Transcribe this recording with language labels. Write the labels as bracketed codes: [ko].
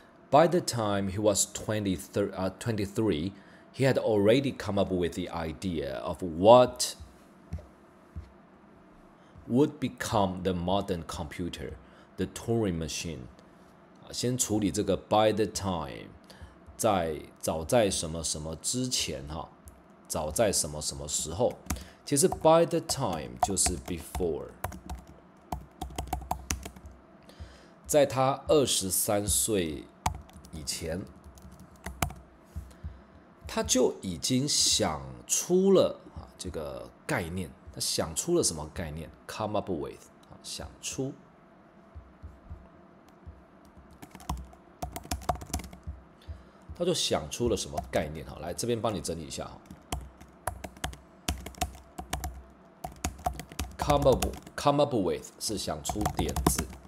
[en] By the time he was 23, he had already come up with the idea of what would become the modern computer, the Turing machine. [zh] 先处理这个 [en] by the time， [zh] 早在什么什么之前哈，早在什么什么时候。其实 [en] by the time [zh] 就是 before， 在他23岁。以前，他就已经想出了这个概念。他想出了什么概念 ？ [en] Come up with， [zh] 想出。他就想出了什么概念？好，来这边帮你整理一下哈。 [en] Come up with [zh] 是想出点子。